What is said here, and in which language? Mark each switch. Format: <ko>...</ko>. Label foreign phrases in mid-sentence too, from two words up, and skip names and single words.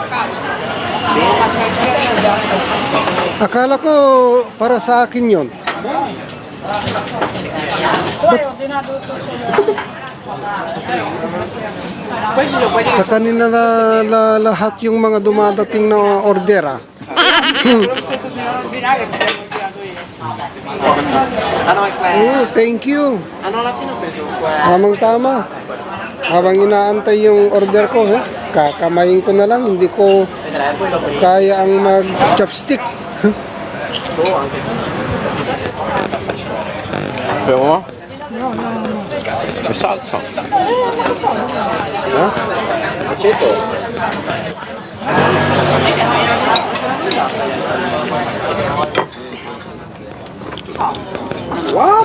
<tl>Akala ko para sa akin yon. Sa kanila na lahat yung mga dumadating na order.</tl> <en>Thank you.</en> <tl>Tamang tama. Habang inaantay yung order ko, kakamayin ko na lang. Hindi ko kaya ang mag-chopstick.</tl> <it>Fermo? È salsa? Aceto?</it> <en>What?</en>